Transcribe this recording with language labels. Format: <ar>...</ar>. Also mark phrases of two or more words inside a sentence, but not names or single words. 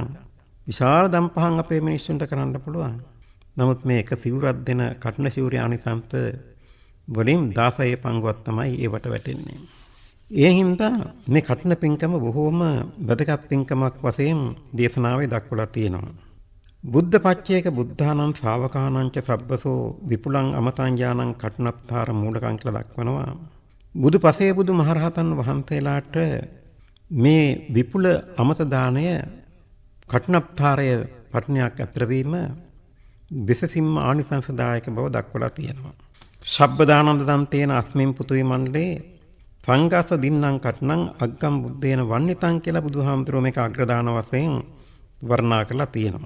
<si>විශාල දම් පහන් අපේ මිනිස්සුන්ට කරන්න පුළුවන්. නමුත් මේ එක සිවුරක් දෙන කඨින සිවුරේ ආනිසංස වලින් 16 පංගුවක් තමයි ඒවට වැටෙන්නේ. ඒ හින්දා මේ කඨින පින්කම බොහෝම වැදගත් පින්කමක් වශයෙන් දේශනාවේ දක්වලා තියෙනවා.</si> <pi>බුද්ධ පච්චේක බුද්ධානං ශාවකානං ච සබ්බසෝ විපුලං අමතං ඥානං කඨිනත්තාර මූලකං</pi> <si>කියලා දක්වනවා. බුදු පසේ බුදු මහරහතන් වහන්සේලාට මේ විපුල අමත දාණය කඨිනත්තාරය පඨනයක් අතර වීම විශේෂින්ම ආනිසංසදායක බව දක්වලා තියෙනවා.</si> <pi>සබ්බදානන්ද දන්තේන අස්මින් පුතුයි මණ්ඩලේ සංඝාස දින්නම් කඨිනං අග්ගම් බුද්දේන වන්නිතං</pi> <si>කියලා බුදුහාමුදුරුවෝ මේක අග්‍රදාන වශයෙන් වර්ණනා කරලා තියෙනවා.</si>